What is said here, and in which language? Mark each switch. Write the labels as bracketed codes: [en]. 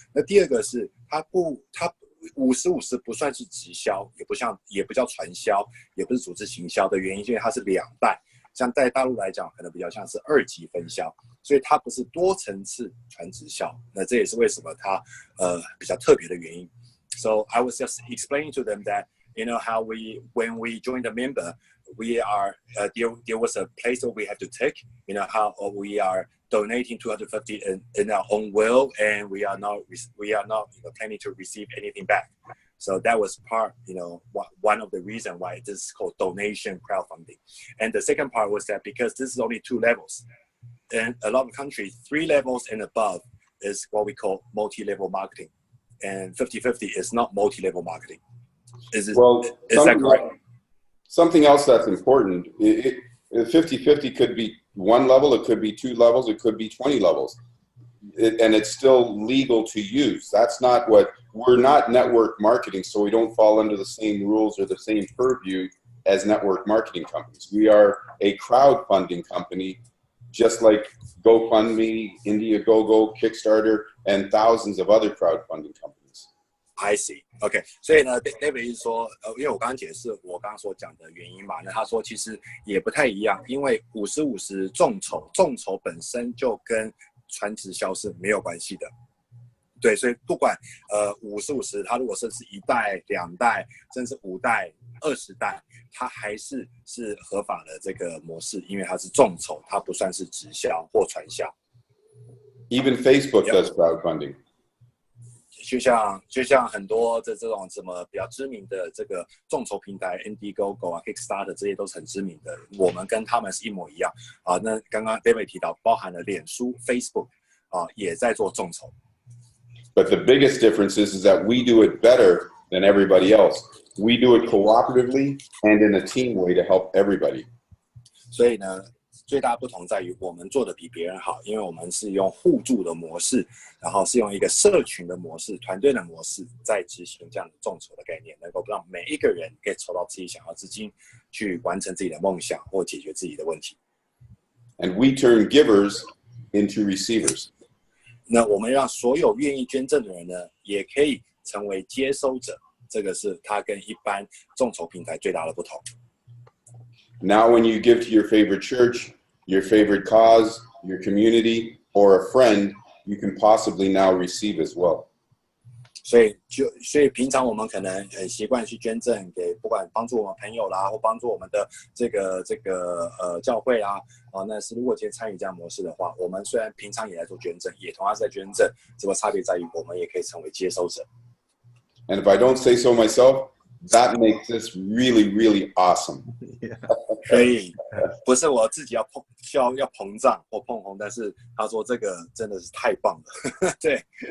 [zh] 那第二个是它50/50不算是直销，也不叫传销，也不是组织行销的原因，因为它是2代。像在大陆来讲，可能比较像是2级分销，所以它不是多层次传直销。那这也是为什么它比较特别的原因。 [en] So I was just explaining to them that how when we joined the member, we are there was a place that we have to take. How we are donating $250 in our own will, and we are not planning to receive anything back. So that was one of the reasons why this is called donation crowdfunding. And the second part was that because this is only 2 levels, in a lot of countries, 3 levels and above is what we call multi-level marketing. And 50/50 is not multi-level marketing. Is that correct? Something else that's important. 50/50 could be 1 level, it could be 2 levels, it could be 20 levels. And it's still legal to use. That's not we're not network marketing, so we don't fall under the same rules or the same purview as network marketing companies. We are a crowdfunding company, just like GoFundMe, Indiegogo, Kickstarter, and thousands of other crowdfunding companies. I see. [zh] OK， 所以呢 ，David 是说，因为我刚刚解释我刚刚所讲的原因嘛，那他说其实也不太一样，因为50-50众筹本身就跟传直销是没有关系的。对，所以不管50-50，它如果是1代、2代，甚至5代、20代，它还是合法的这个模式，因为它是众筹，它不算是直销或传销。 [en] Even Facebook does crowdfunding. [zh] 就像很多这种什么比较知名的这个众筹平台 ，Indiegogo 啊、Kickstarter 这些都是很知名的，我们跟他们是一模一样啊。那刚刚 David 提到，包含了脸书 Facebook 啊，也在做众筹。 [en] But the biggest difference is that we do it better than everybody else. We do it cooperatively and in a team way to help everybody. [zh] 所以呢，最大不同在于我们做的比别人好，因为我们是用互助的模式，然后是用一个社群的模式、团队的模式，在执行这样的众筹的概念，能够让每一个人可以筹到自己想要资金，去完成自己的梦想或解决自己的问题。 [en] And we turn givers into receivers. [zh] 那我们让所有愿意捐赠的人呢，也可以成为接收者，这个是它跟一般众筹平台最大的不同。 [en] Now when you give to your favorite church, your favorite cause, your community, or a friend, you can possibly now receive as well. [zh] 所以平常我们可能很习惯去捐赠给不管帮助我们朋友啦，或帮助我们的这个教会啦，那是如果今天参与这样模式的话，我们虽然平常也在做捐赠，也同样是在捐赠，只不过差别在于我们也可以成为接收者。 [en] And if I don't say so myself, that makes this really, really awesome. [zh] 所以不是我自己要膨胀或碰红，但是他说这个真的是太棒了，对。